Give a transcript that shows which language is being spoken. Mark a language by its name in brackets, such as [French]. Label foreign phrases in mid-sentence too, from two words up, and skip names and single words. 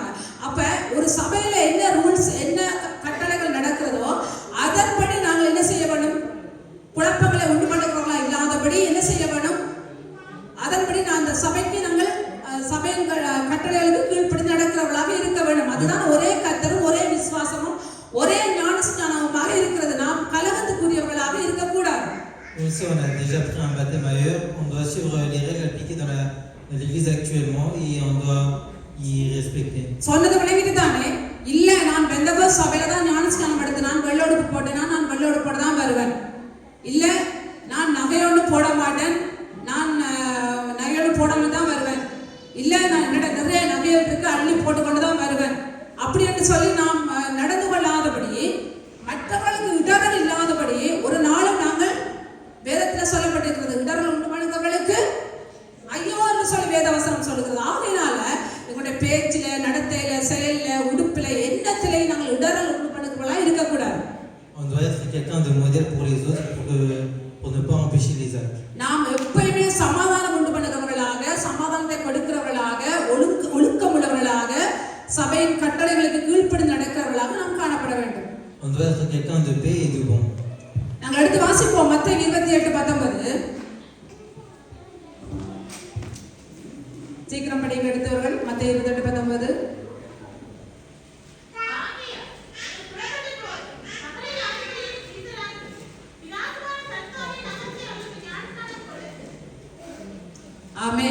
[Tamil] அப்ப ஒரு சபையில என்ன ரூல்ஸ், என்ன கட்டளைகள் நடக்கிறதோ அதன்படி நாங்கள் என்ன செய்ய வேண்டும், குழப்பங்களை உண்டு பண்ணுறவர்களா இல்லாதபடி என்ன செய்ய வேண்டும், அதன்படி நான் அந்த சபைக்கு நாங்கள் சபையின் கட்டளைகளுக்கு கீழ்ப்படிந்து நடக்கிறவர்களாக இருக்க வேண்டும். அதுதான் ஒரே கர்த்தரும் ஒரே விசுவாசமும் ஒரே ஞானஸ்நானமுமாக இருக்கிறது. நாம் கலகத்துக்குரியவர்களாக இருக்கக்கூடாது. [French] Même si on a déjà pris un baptême ailleurs, on doit suivre les règles appliquées dans l'église actuellement et on doit y respecter. [Tamil] சொன்னது விளங்கிட்டு தானே? இல்ல, நான் பெந்தகோஸ்து சபையில தான் ஞானஸ்நானம் எடுத்து நான் வெள்ளோடுப்பு போட்டேன்னா நான் வெள்ளோடு போட தான் வருவேன். இல்ல, நான் நகையோடு போட மாட்டேன், நான் நகையோடு போடாம தான் வருவேன். இல்ல, நான் என்னோட நிறைய நகைகள் இருக்கு, அள்ளி போட்டுக்கொண்டு தான் வருவேன். அப்படி என்று சொல்லி நாம் நடந்து கொள்ளாதபடி, மற்றவர்களுக்கு இடர்கள் இல்லாதபடி ஒரு நாளும் நாங்கள் வேதத்தில் சொல்லப்பட்டிருக்கிறது, இடர்கள் உண்டு பண்ணுறவர்களுக்கு ஐயோ என்று சொல்லி வேதவசனம் சொல்லுகிறது. ஆகையினால எங்களுடைய பேச்சில, நடத்தையில, செயல்ல, உடுப்பில, எண்ணத்திலே நாங்கள் இடர்கள் உண்டு பண்ணுறவர்களாக இருக்கக்கூடாது. [French] On doit être quelqu'un de modèle pour les autres pour ne pas empêcher les actes. [Tamil] நாம் எப்பயுமே சமாதானம் உண்டு பண்ணுகிறவர்களாக, சமாதானத்தை கொடுக்கிறவர்களாக, ஒழுக்கம் உள்ளவர்களாக, சபையின் கட்டளைகளுக்கு கீழ்ப்படிந்து நடக்கிறவர்களாக நாம் காணப்பட வேண்டும். [French] On doit être quelqu'un de paix et de bon. [Tamil] நாங்கள் எடுத்து வாசிப்போம் மத்தேயு 28:19. சீக்கிரம் படிக்க எடுத்தவர்கள் மத்தேயு 28:19. ஆமென்.